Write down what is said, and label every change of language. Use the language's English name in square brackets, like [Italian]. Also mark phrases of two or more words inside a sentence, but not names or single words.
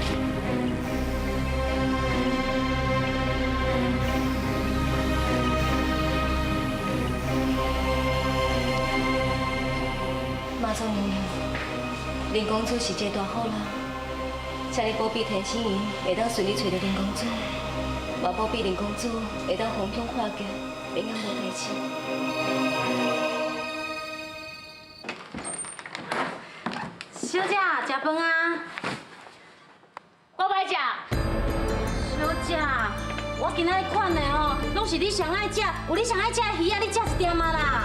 [Min Nan Chinese] 妈祖娘娘，林公主是一个大好人，请你保庇天星姨会当顺利找到林公主，也保庇林公主会当逢凶化吉，平安无代志。小姐，食饭啊？我歹食。小姐，我今仔日款的哦，拢是你上爱食，有你上爱食的鱼啊，你食一点啊啦。